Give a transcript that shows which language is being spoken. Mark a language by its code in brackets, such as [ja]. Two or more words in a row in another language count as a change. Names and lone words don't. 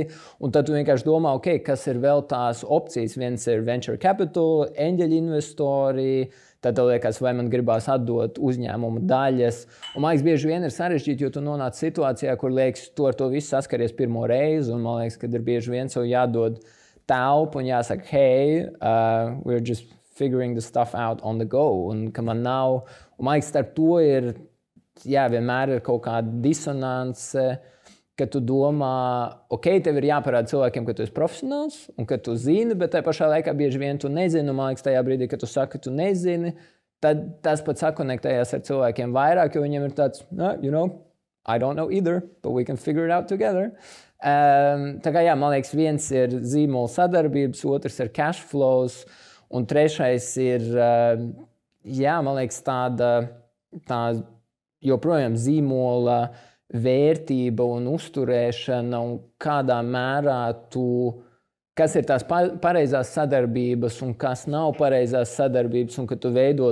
[lv] Un tad tu vienkārši domā, ok, kas ir vēl tās opcijas. Viens ir [en] venture capital, [lv] eņģeļu investori. Tad tev liekas, vai man gribās atdot uzņēmumu daļas. Un man liekas, bieži vien ir sarežģīti, jo tu nonāc situācijā, kur liekas, tu ar to visu saskaries pirmo reizi. Un man liekas, ka ir bieži vien sev jādod telpu un jāsaka, [en] hey, we're just figuring the stuff out on the go. [lv] Un ka man nav, un man liekas, starp to ir, jā, vienmēr ir kaut kāda disonance, ka tu domā, ok, tev ir jāparāda cilvēkiem, ka tu esi profesionāls un ka tu zini, bet tajā pašā laikā bieži vien tu nezini. Man liekas, tajā brīdī, kad tu saki, ka tu nezini, tad tas pat sakonektējas ar cilvēkiem vairāk, jo viņiem ir tāds, [en] you know, I don't know either, but we can figure it out together. [lv] Tā kā jā, man liekas, viens ir zīmola sadarbības, otrs ir [en] cash flows, [lv] un trešais ir, jā, man liekas, tā joprojām zīmola vērtība un uzturēšana un kādā mērā kas ir tās pareizās sadarbības un kas nav pareizās sadarbības un ka tu veido